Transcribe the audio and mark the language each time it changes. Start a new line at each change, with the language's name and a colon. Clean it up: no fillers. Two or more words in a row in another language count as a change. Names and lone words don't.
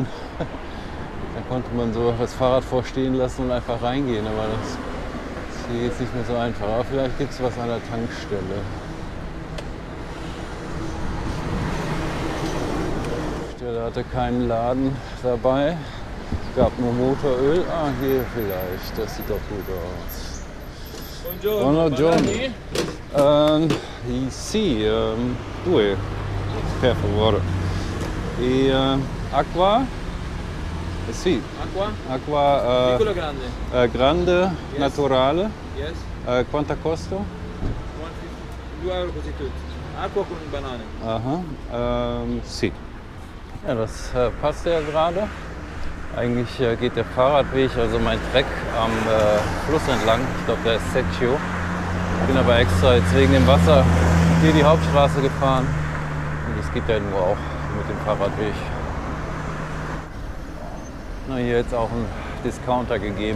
German: Da konnte man so das Fahrrad vorstehen lassen und einfach reingehen, aber das ist hier jetzt nicht mehr so einfach. Aber vielleicht gibt es was an der Tankstelle. Der hatte keinen Laden dabei, gab nur Motoröl. Ah, hier vielleicht, das sieht doch gut aus.
Italian: Buongiorno. Sì, due, per favore. E acqua? Sì. Acqua Piccolo o grande? grande,
English: Yes.
Italian: naturale.
English: Yes.
Italian: Quanto costa? 2 € così tutti. Acqua con banane. Aha, sì.
German: Ja, das passt ja gerade. Eigentlich geht der Fahrradweg, also mein Trek am Fluss entlang. Ich glaube, der ist Secchio. Ich bin aber extra jetzt wegen dem Wasser hier die Hauptstraße gefahren. Und das geht ja nur auch mit dem Fahrradweg. Na, hier jetzt auch einen Discounter gegeben.